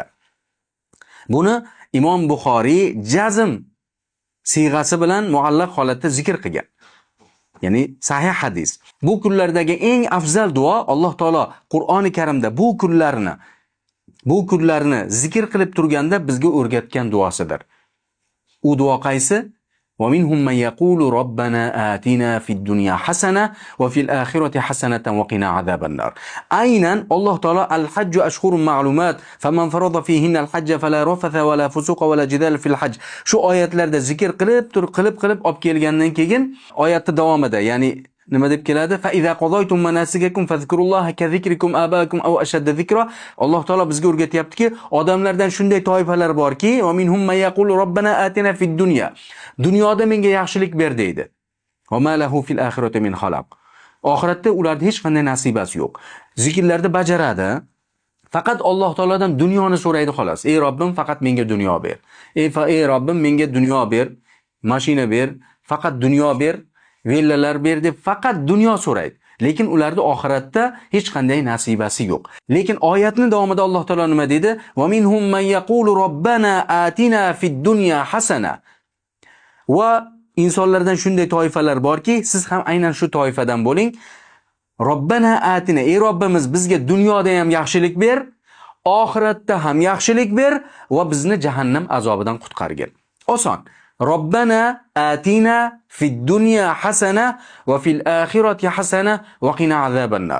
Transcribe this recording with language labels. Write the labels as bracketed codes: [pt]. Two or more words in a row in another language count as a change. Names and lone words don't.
[uz] Buni Imom Buxoriy jazm siyg'asi bilan muallaq holatda zikr qilgan. Ya'ni sahih hadis. Bu kunlardagi eng afzal duo Alloh taolo Qur'oni Karimda bu kunlarni zikr qilib turganda bizga o'rgatgan duosidir. U duo qaysi? [ar] ومنهم من يقول ربنا آتنا في الدنيا حسنة وفي الآخرة حسنة وقنا عذاب النار. [uz] Aynan Alloh taolo [ar] الحج أشهر معلومات فمن فرض فيهن الحج فلا رفث ولا فسوق ولا جدال في الحج. [uz] Shu oyatlarda zikr qilib olib kelgandan keyin oyatning davomida, ya'ni nima deb keladi? [ar] فإذا قضيتم مناسككم فاذكروا الله كذكركم آباءكم أو أشد ذكرا. [uz] Alloh taolo bizga o'rgatyaptiki, odamlardan shunday toifalar borki, [ar] ومنهم من يقول ربنا آتنا في الدنيا. [uz] Dunyoda menga yaxshilik ber deydi. [ar] وما له في الآخرة من خلاق. [uz] Oxiratda ularda hech qanday nasibasi yo'q. Zikrlarni bajaradi. Faqat Alloh taolodan dunyoni so'raydi xolos. Ey Robbim, faqat menga dunyo ber. Ey Robbim, menga dunyo ber, mashina ber, faqat dunyo ber, villalar ber deb faqat dunyo so'raydi. Lekin ularda oxiratda hech qanday nasibasi yo'q. Lekin oyatning davomida Alloh taolo nima dedi? [ar] ومنهم من يقول ربنا آتنا في الدنيا حسنة. [uz] Va insonlardan shunday toifalar borki, siz ham aynan shu toifadan bo'ling. [ar] ربنا آتنا, [uz] ey Robbimiz, bizga dunyoda ham yaxshilik ber, oxiratda ham yaxshilik ber va bizni jahannam azobidan qutqargin. Oson. [ar] ربنا آتنا في الدنيا حسنة وفي الآخرة حسنة وقنا عذاب النار.